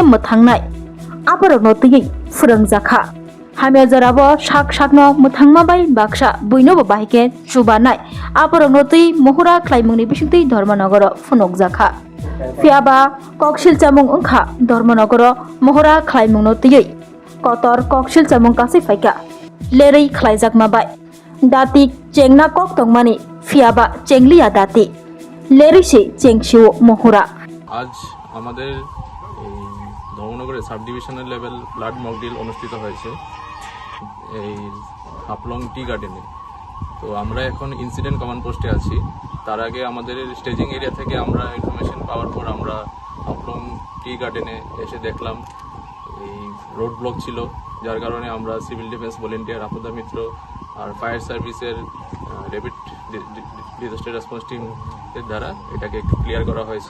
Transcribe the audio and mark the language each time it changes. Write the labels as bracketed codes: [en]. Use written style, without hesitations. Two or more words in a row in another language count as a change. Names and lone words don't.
[trp] muthangnai Aparogno tigi furangzaka Hamya jarabo shakno muthangma bai baksa buino baike chubanai Aparogno tigi Mohura Klaimungni bisingti Dorbanagoro funokzaka Fiaba kokshil chamung ungkha Dorbanagoro Mohura Klaimungno tigi kotor kokshil chamung kasi faika lerei Klaijakma bai Dati cengna kok tongmani fiaba cenglia dati লেরিসি চেংশিও মহুরা [bn] আজ আমাদের এই ধর্মনগরের [en] sub divisional level blood mock drill [bn] অনুষ্ঠিত হয়েছে এই হাফলং টি গার্ডেনে। তো আমরা এখন [en] incident command post [bn] আছি। তার আগে আমাদের [en] staging area [bn] থেকে আমরা ইনফরমেশন পাওয়ার পর আমরা হাফলং টি গার্ডেনে এসে দেখলাম এই [en] road block [bn] ছিল, যার কারণে আমরা [en] civil defence volunteer [bn] আপদা মিত্র আর [en] fire service rapid disaster response team [bn] দ্বারা এটাকে ক্লিয়ার করা হয়েছে।